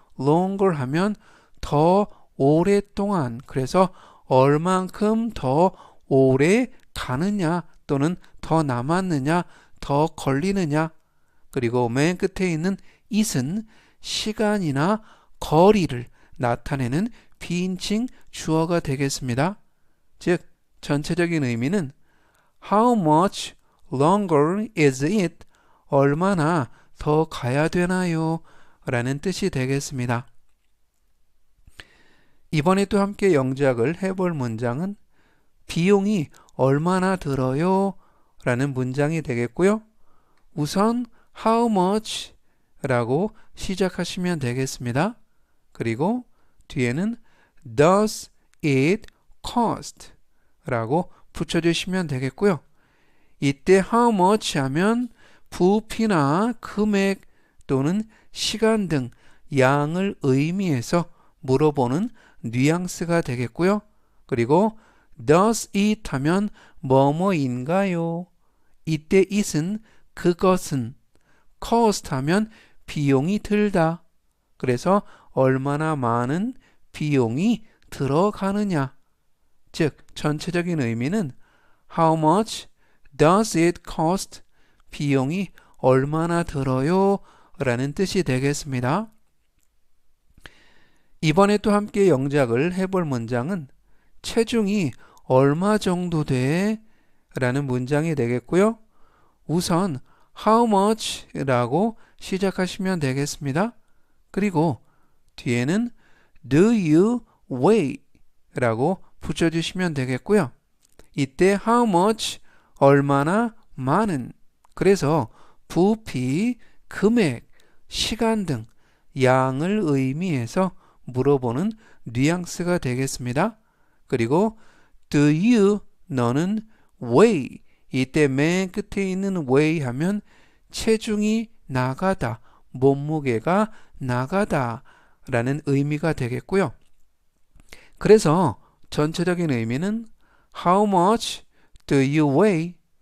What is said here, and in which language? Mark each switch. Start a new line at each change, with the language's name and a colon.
Korean: longer 하면 더 오랫동안, 그래서 얼만큼 더 오래 가느냐 또는 더 남았느냐, 더 걸리느냐. 그리고 맨 끝에 있는 it은 시간이나 거리를 나타내는 비인칭 주어가 되겠습니다. 즉 전체적인 의미는
English: How much longer is it?
Korean: 얼마나 더 가야 되나요? 라는 뜻이 되겠습니다. 이번에 또 함께 영작을 해볼 문장은 비용이 얼마나 들어요? 라는 문장이 되겠고요. 우선 how much 라고 시작하시면 되겠습니다. 그리고 뒤에는
English: does it cost
Korean: 라고 붙여주시면 되겠고요. 이때 how much 하면 부피나 금액 또는 시간 등 양을 의미해서 물어보는 뉘앙스가 되겠고요. 그리고 does it 하면 뭐뭐인가요? 이때 it은 그것은, cost 하면 비용이 들다. 그래서 얼마나 많은 비용이 들어가느냐. 즉 전체적인 의미는
English: How much does it cost?
Korean: 비용이 얼마나 들어요? 라는 뜻이 되겠습니다. 이번에 또 함께 영작을 해볼 문장은 체중이 얼마 정도 돼? 라는 문장이 되겠고요. 우선 how much 라고 시작하시면 되겠습니다. 그리고 뒤에는
English: do you weigh
Korean: 라고 붙여주시면 되겠고요. 이때 how much 얼마나 많은, 그래서 부피, 금액, 시간 등 양을 의미해서 물어보는 뉘앙스가 되겠습니다. 그리고 do you 너는 weigh, 이때 맨 끝에 있는 weigh 하면 체중이 나가다, 몸무게가 나가다 라는 의미가 되겠고요. 그래서 전체적인 의미는
English: How much do you weigh?